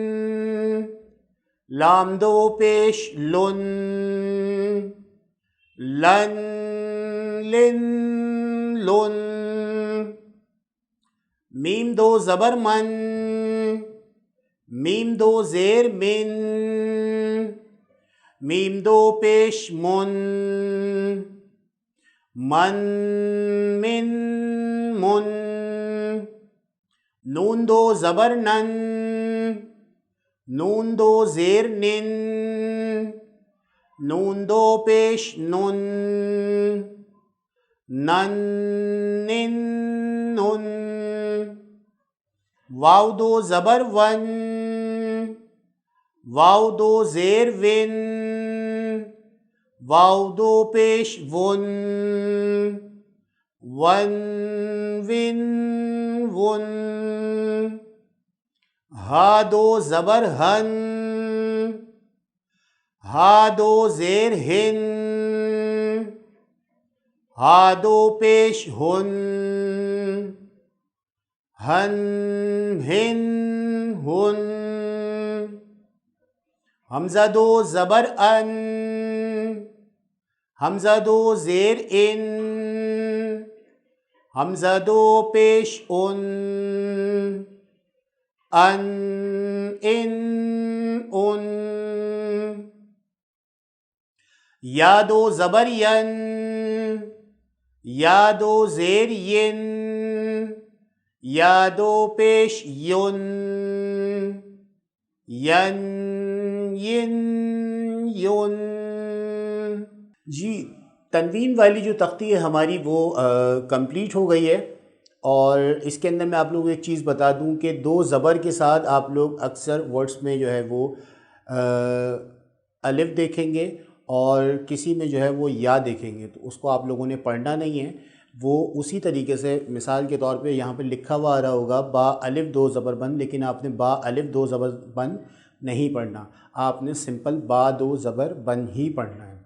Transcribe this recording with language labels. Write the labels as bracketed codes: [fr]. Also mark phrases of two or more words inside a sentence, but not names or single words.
[ur] لام دو پیش لن، لن لن لن، میم دو زبر من، میم دو زیر من، میم دو پیش من، من من من، نون دو زبر نن، نون دو زیر نن، نون دو پیش نن، نن نن نن، واو دو زبر ون، واو دو زیر ون، واو دو پیش ون، ون ون ون، ہا دو زبر ہن، ہا دو زیر ہن، ہا دو پیش ہن، ہن ہن ہن، حمزہ دو زبر ان، حمزہ دو زیر ان، حمزہ دو پیش ان، ان ان ان، یا دو زبر ین، یا دو زیر ین، یا دو پیش یون، ین ین یون۔ جی تنوین والی جو تختی ہے ہماری وہ کمپلیٹ ہو گئی ہے، اور اس کے اندر میں آپ لوگوں کو ایک چیز بتا دوں کہ دو زبر کے ساتھ آپ لوگ اکثر ورڈس میں جو ہے وہ الف دیکھیں گے اور کسی میں جو ہے وہ یا دیکھیں گے، تو اس کو آپ لوگوں نے پڑھنا نہیں ہے، وہ اسی طریقے سے مثال کے طور پہ یہاں پہ لکھا ہوا آ رہا ہوگا با الف دو زبر بند، لیکن آپ نے با الف دو زبر بند نہیں پڑھنا، آپ نے سمپل با دو زبر بند ہی پڑھنا ہے۔